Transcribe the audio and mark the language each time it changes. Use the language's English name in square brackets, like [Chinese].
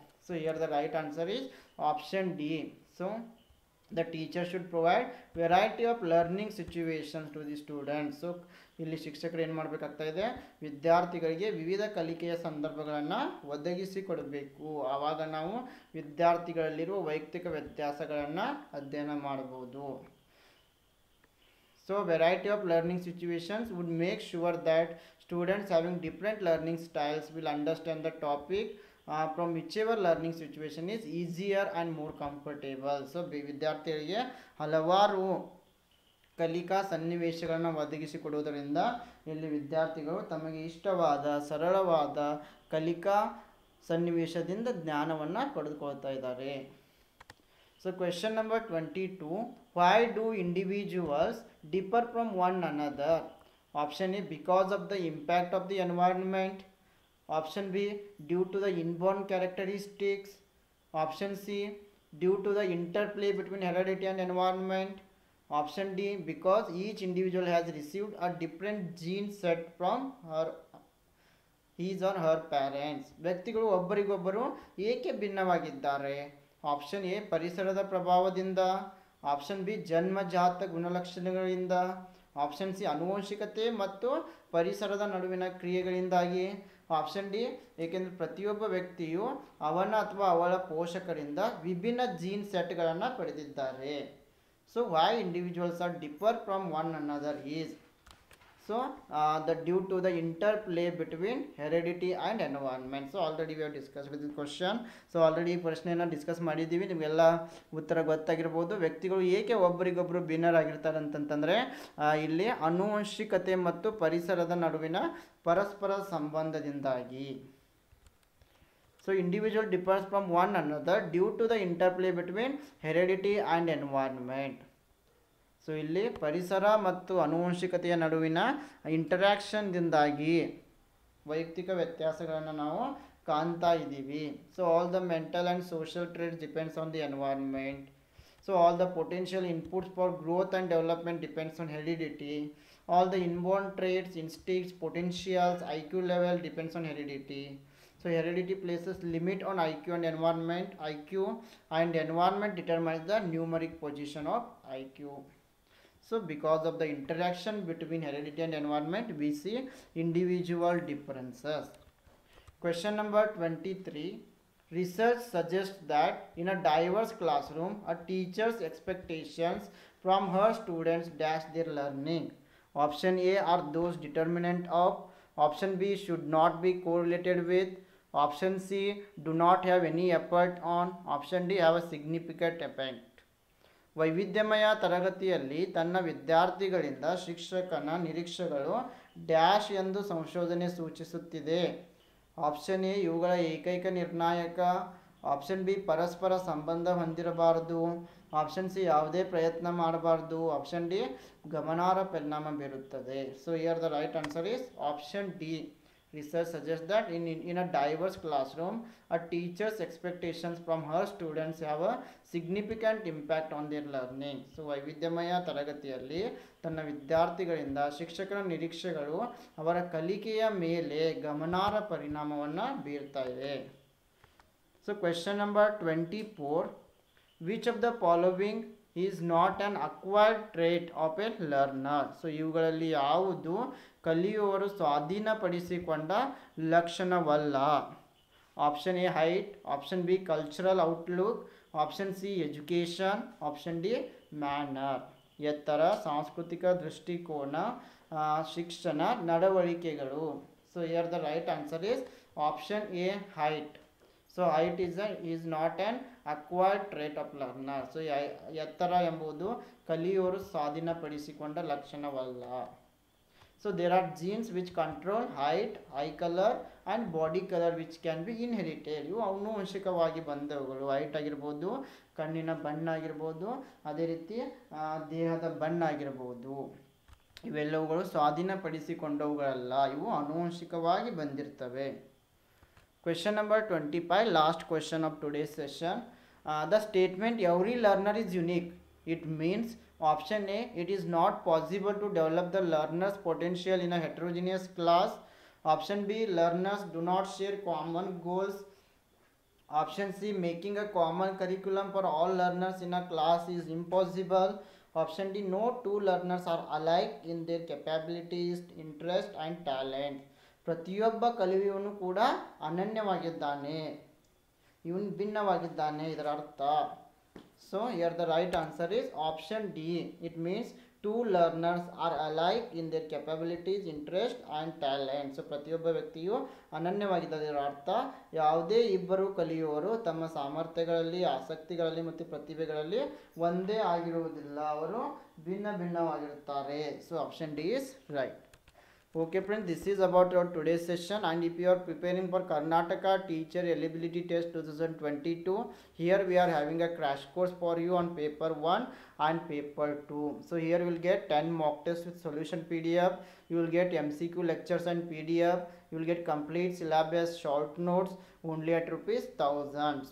[English] So here the right answer is option D. So the teacher should provide variety of learning situations to the students. [Kannada] So ಇಲ್ಲಿ ಶಿಕ್ಷಕರು ಏನು ಮಾಡಬೇಕಾಗ್ತಾ ಇದೆ? ವಿದ್ಯಾರ್ಥಿಗಳಿಗೆ ವಿವಿಧ ಕಲಿಕೆಯ ಸಂದರ್ಭಗಳನ್ನು ಒದಗಿಸಿಕೊಡಬೇಕು. ಆವಾಗ ನಾವು ವಿದ್ಯಾರ್ಥಿಗಳಲ್ಲಿರುವ ವೈಯಕ್ತಿಕ ವ್ಯತ್ಯಾಸಗಳನ್ನು ಅಧ್ಯಯನ ಮಾಡಬಹುದು. [English] So variety of learning situations would make sure that students having different learning styles will understand the topic from whichever learning situation is easier and more comfortable. [Kannada] So ವಿದ್ಯಾರ್ಥಿಗಳಿಗೆ ಹಲವಾರು ಕಲಿಕಾ ಸನ್ನಿವೇಶಗಳನ್ನು ಒದಗಿಸಿಕೊಡುವುದರಿಂದ ಇಲ್ಲಿ ವಿದ್ಯಾರ್ಥಿಗಳು ತಮಗೆ ಇಷ್ಟವಾದ ಸರಳವಾದ ಕಲಿಕಾ ಸನ್ನಿವೇಶದಿಂದ ಜ್ಞಾನವನ್ನು ಪಡೆದುಕೊಳ್ತಾ ಇದ್ದಾರೆ. [English] So question number 22, why do individuals differ from one another? Option A because of the impact of the environment, option B due to the inborn characteristics, option C due to the interplay between heredity and environment, option D because each individual has received a different gene set from his or her parents. [Kannada] ವ್ಯಕ್ತಿಗಳು ಒಬ್ಬರಿಗೊಬ್ಬರು ಏಕೆ ಭಿನ್ನವಾಗಿದ್ದಾರೆ? Option A ಪರಿಸರದ ಪ್ರಭಾವದಿಂದ, option B ಜನ್ಮಜಾತ ಗುಣಲಕ್ಷಣಗಳಿಂದ, option C ಆನುವಂಶಿಕತೆ ಮತ್ತು ಪರಿಸರದ ನಡುವಿನ ಕ್ರಿಯೆಗಳಿಂದಾಗಿ, option D ಏಕೆಂದರೆ ಪ್ರತಿಯೊಬ್ಬ ವ್ಯಕ್ತಿಯು ಅವನ ಅಥವಾ ಅವಳ ಪೋಷಕರಿಂದ ವಿಭಿನ್ನ ಜೀನ್ ಸೆಟ್ಗಳನ್ನು ಪಡೆದಿದ್ದಾರೆ. [English] So why individuals are differ from one another is so the due to the interplay between heredity and environment. So already we have discussed with this question. So already [Kannada] ಪ್ರಶ್ನೆಯನ್ನು ಡಿಸ್ಕಸ್ ಮಾಡಿದ್ದೀವಿ, ನಿಮಗೆಲ್ಲ ಉತ್ತರ ಗೊತ್ತಾಗಿರ್ಬೋದು. ವ್ಯಕ್ತಿಗಳು ಏಕೆ ಒಬ್ಬರಿಗೊಬ್ಬರು ಭಿನ್ನರಾಗಿರ್ತಾರೆ ಅಂತಂತಂದರೆ ಇಲ್ಲಿ ಆನುವಂಶಿಕತೆ ಮತ್ತು ಪರಿಸರದ ನಡುವಿನ ಪರಸ್ಪರ ಸಂಬಂಧದಿಂದಾಗಿ. [English] So individual differs from one another due to the interplay between heredity and environment. [Kannada] So ಇಲ್ಲಿ ಪರಿಸರ ಮತ್ತು ಆನುವಂಶಿಕತೆಯ ನಡುವಿನ ಇಂಟರ್ಯಾಕ್ಷನ್ದಿಂದಾಗಿ ವೈಯಕ್ತಿಕ ವ್ಯತ್ಯಾಸಗಳನ್ನು ನಾವು ಕಾಣ್ತಾ ಇದ್ದೀವಿ. [English] So all the mental and social traits depends on the environment. So all the potential inputs for growth and development depends on heredity. All the inborn traits, instincts, potentials, IQ level depends on heredity. So heredity places limit on IQ and environment. IQ and environment determines the numeric position of IQ. So because of the interaction between heredity and environment, we see individual differences. Question number 23. Research suggests that in a diverse classroom, a teacher's expectations from her students dash their learning. Option A are those determinant of, option B should not be correlated with, Option C, do not have any effect on. Option D, have a significant effect. [Kannada] ವೈವಿಧ್ಯಮಯ ತರಗತಿಯಲ್ಲಿ ತನ್ನ ವಿದ್ಯಾರ್ಥಿಗಳಿಂದ ಶಿಕ್ಷಕನ ನಿರೀಕ್ಷೆಗಳು dash ಎಂದು ಸಂಶೋಧನೆ ಸೂಚಿಸುತ್ತಿದೆ. Option A, ಇವುಗಳ ಏಕೈಕ ನಿರ್ಣಾಯಕ. ಆಪ್ಷನ್ ಬಿ, ಪರಸ್ಪರ ಸಂಬಂಧ ಹೊಂದಿರಬಾರದು. ಆಪ್ಷನ್ ಸಿ, ಯಾವುದೇ ಪ್ರಯತ್ನ ಮಾಡಬಾರ್ದು. ಆಪ್ಷನ್ ಡಿ, ಗಮನಾರ್ಹ ಪರಿಣಾಮ ಬೀರುತ್ತದೆ. [English] So here the right answer is option D. Research suggests that in a diverse classroom, a teacher's expectations from her students have a significant impact on their learning. [Kannada] So ವೈವಿಧ್ಯಮಯ ತರಗತಿಯಲ್ಲಿ ತನ್ನ ವಿದ್ಯಾರ್ಥಿಗಳಿಂದ ಶಿಕ್ಷಕರ ನಿರೀಕ್ಷೆಗಳು ಅವರ ಕಲಿಕೆಯ ಮೇಲೆ ಗಮನಾರ್ಹ ಪರಿಣಾಮವನ್ನು ಬೀರ್ತಾ ಇವೆ. [English] So question number 24. Which of the following is not an acquired trait of a learner? [Kannada] So ಇವುಗಳಲ್ಲಿ ಯಾವುದು ಕಲಿಯುವವರು ಸ್ವಾಧೀನಪಡಿಸಿಕೊಂಡ ಲಕ್ಷಣವಲ್ಲ. [English] Option A, height. Option B, cultural outlook. Option C, education. Option D, manner. [Kannada] ಎತ್ತರ, ಸಾಂಸ್ಕೃತಿಕ ದೃಷ್ಟಿಕೋನ, ಶಿಕ್ಷಣ, ನಡವಳಿಕೆಗಳು. [English] So here the right answer is option A, height. So height is not an acquired trait of learner. [Kannada] So ಎತ್ತರ ಎಂಬುದು ಕಲಿಯುವವರು ಸ್ವಾಧೀನಪಡಿಸಿಕೊಂಡ ಲಕ್ಷಣವಲ್ಲ. [English] So there are genes which control height, eye color and body color which can be inherited. [Kannada] ಇವು ಆನುವಂಶಿಕವಾಗಿ ಬಂದವುಗಳು. Height ಆಗಿರ್ಬೋದು, ಕಣ್ಣಿನ ಬಣ್ಣ ಆಗಿರ್ಬೋದು, ಅದೇ ರೀತಿ ದೇಹದ ಬಣ್ಣ ಆಗಿರ್ಬೋದು. ಇವೆಲ್ಲವುಗಳು ಸ್ವಾಧೀನಪಡಿಸಿಕೊಂಡವುಗಳಲ್ಲ, ಇವು ಆನುವಂಶಿಕವಾಗಿ ಬಂದಿರ್ತವೆ. [English] Question number 25, last question of today's session. The statement every learner is unique, it means option A, it is not possible to develop the learner's potential in a heterogeneous class. Option B, learners do not share common goals. Option C, making a common curriculum for all learners in a class is impossible. Option D, no two learners are alike in their capabilities, interest and talent. [Kannada] ಪ್ರತಿಯೊಬ್ಬ ಕಲಿಯುವವನು ಕೂಡ ಅನನ್ಯವಾಗಿದ್ದಾನೆ, ಇವನು ಭಿನ್ನವಾಗಿದ್ದಾನೆ ಇದರ ಅರ್ಥ. [English] So here the right answer is option D. It means two learners are alike in their capabilities, interest and talent. [Kannada] So ಪ್ರತಿಯೊಬ್ಬ ವ್ಯಕ್ತಿಯು ಅನನ್ಯವಾಗಿದ್ದಾರೆ ಇದರ ಅರ್ಥ ಯಾವುದೇ ಇಬ್ಬರು ಕಲಿಯುವವರು ತಮ್ಮ ಸಾಮರ್ಥ್ಯಗಳಲ್ಲಿ, ಆಸಕ್ತಿಗಳಲ್ಲಿ ಮತ್ತು ಪ್ರತಿಭೆಗಳಲ್ಲಿ ಒಂದೇ ಆಗಿರುವುದಿಲ್ಲ, ಅವರು ಭಿನ್ನವಾಗಿರುತ್ತಾರೆ. [English] So option D is right. Okay friends, this is about our today's session, and if you are preparing for Karnataka Teacher Eligibility Test 2022, here we are having a crash course for you on paper 1 and paper 2. So here you will get 10 mock tests with solution PDF, you will get MCQ lectures and PDF, you will get complete syllabus, short notes only at ₹1000.